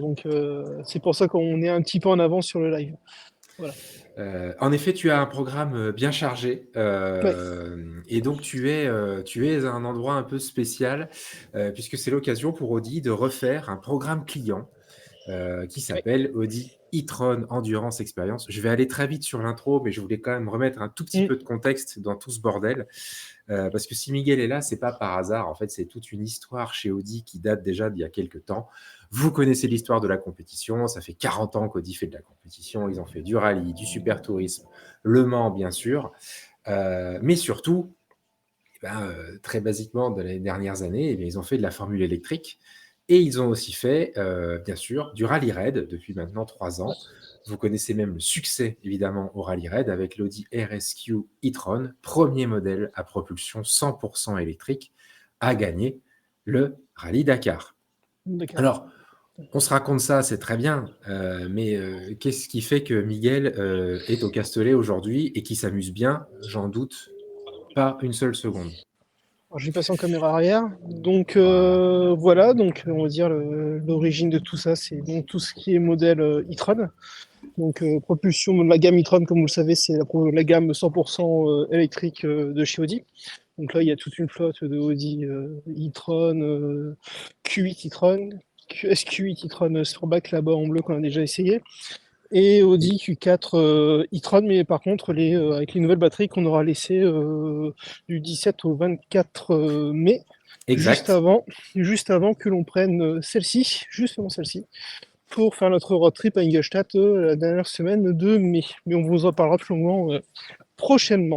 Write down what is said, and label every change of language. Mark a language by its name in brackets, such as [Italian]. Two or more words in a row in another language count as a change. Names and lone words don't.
[French] Donc c'est pour ça qu'on est un petit peu en avance sur le live. Voilà. En effet, tu as un programme bien chargé Ouais, et donc tu es à un endroit un peu spécial puisque c'est l'occasion pour Audi de refaire un programme client qui ouais. s'appelle Audi e-tron Endurance Experience. Je vais aller très vite sur l'intro, mais je voulais quand même remettre un tout petit Mm. peu de contexte dans tout ce bordel. Parce que si Miguel est là, c'est pas par hasard. En fait, c'est toute une histoire chez Audi qui date déjà d'il y a quelques temps. Vous connaissez l'histoire de la compétition. Ça fait 40 ans qu'Audi fait de la compétition. Ils ont fait du rallye, du super tourisme, Le Mans, bien sûr. Mais surtout, très basiquement, dans les dernières années, ils ont fait de la formule électrique. Et ils ont aussi fait, bien sûr, du rallye raid depuis maintenant 3 ans. Vous connaissez même le succès, évidemment, au rallye raid avec l'Audi RSQ e-tron, premier modèle à propulsion 100% électrique, à gagner le rallye Dakar. D'accord. Alors, on se raconte ça, c'est très bien, mais qu'est-ce qui fait que Miguel est au Castellet aujourd'hui et qui s'amuse bien? J'en doute pas une seule seconde. Alors, je vais passer en caméra arrière. Donc Voilà. voilà, donc on va dire l'origine de tout ça, c'est donc tout ce qui est modèle e-tron. Donc propulsion de la gamme e-tron, comme vous le savez, c'est la gamme 100% électrique de chez Audi. Donc là, il y a toute une flotte de Audi e-tron, Q8 e-tron, SQ8 e-tron Sportback là-bas en bleu qu'on a déjà essayé, et Audi Q4 e-tron, mais par contre avec les nouvelles batteries qu'on aura laissées du 17 au 24 mai, juste Exact. avant, juste avant que l'on prenne celle-ci, juste avant celle-ci, pour faire notre [English] road trip [French] à Ingolstadt la dernière semaine de mai. Mais on vous en parlera plus longuement prochainement.